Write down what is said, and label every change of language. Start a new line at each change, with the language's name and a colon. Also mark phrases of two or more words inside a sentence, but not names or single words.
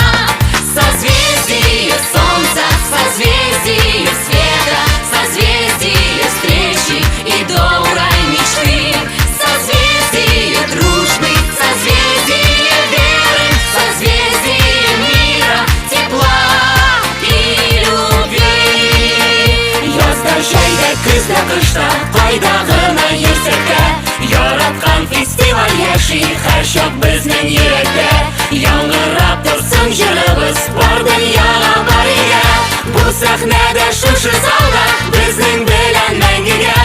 Russian: Созвездие солнца, созвездие света, созвездие встречи и доброй мечты. Созвездие дружбы, созвездие веры, созвездие мира, тепла и любви.
Tatar: Язда көз дә кышта, кайдагына йөрсәккә, яраткан фестиваль яши һәрчак безнең йөрәктә. Яңгырап торсын җырыбыз, бар дөньяга барыга. Бу сәхнәдә шушы залда безнең белән мәңгегә.